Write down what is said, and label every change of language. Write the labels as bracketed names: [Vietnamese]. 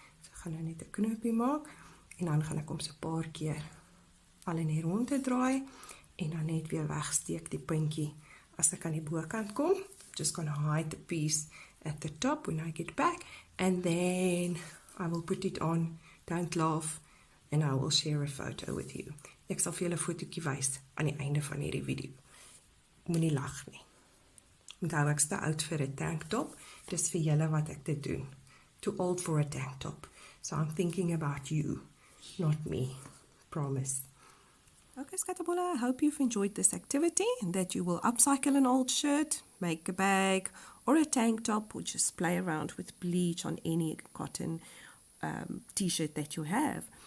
[Afrikaans] So ek gaan nou net 'n knoopie maak, en dan gaan ek hom so 'n paar keer al in die ronde draai, en dan net weer wegsteek die puntjie as ek aan die bokant kom. [English] Just gonna hide the piece at the top when I get back, and then I will put it on. Don't laugh, and I will share a photo with you. [Afrikaans] Ek sal vir julle 'n fotootjie wys aan die einde van hierdie video. Moenie lag nie. Onthou, ek's te oud vir 'n tank top. Dis vir julle wat ek dit doen. [English] Too old for a tank top. So I'm thinking about you, not me. Promise. Okay, Scatterbola, I hope you've enjoyed this activity and that you will upcycle an old shirt, make a bag or a tank top, or just play around with bleach on any cotton t-shirt that you have.